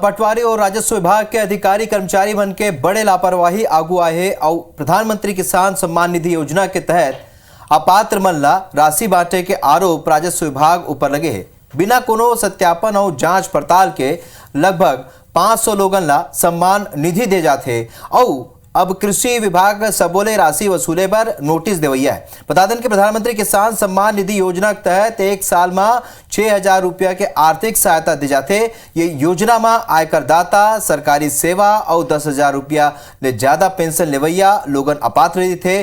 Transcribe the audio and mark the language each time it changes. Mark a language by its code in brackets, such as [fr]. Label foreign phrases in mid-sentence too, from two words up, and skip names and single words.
[hne] पटवारी और राजस्व विभाग के अधिकारी कर्मचारी मन के बड़े लापरवाही आगू आए है और प्रधानमंत्री किसान सम्मान निधि योजना के तहत अपात्र मन ला राशि बांटे के आरोप राजस्व विभाग ऊपर लगे है। बिना कोनो सत्यापन और जांच पड़ताल के लगभग 500 लोगन ला सम्मान निधि दे जाते और अब कृषि विभाग सबोले राशि वसूले पर नोटिस देवैया है। बता दें कि प्रधानमंत्री किसान सम्मान निधि योजना के तहत एक साल में 6,000 रुपया के आर्थिक सहायता दी जाते। ये योजना में आयकर दाता, सरकारी सेवा और 10,000 रुपया ले ज्यादा पेंशन लेवैया लोगन अपात्र थे।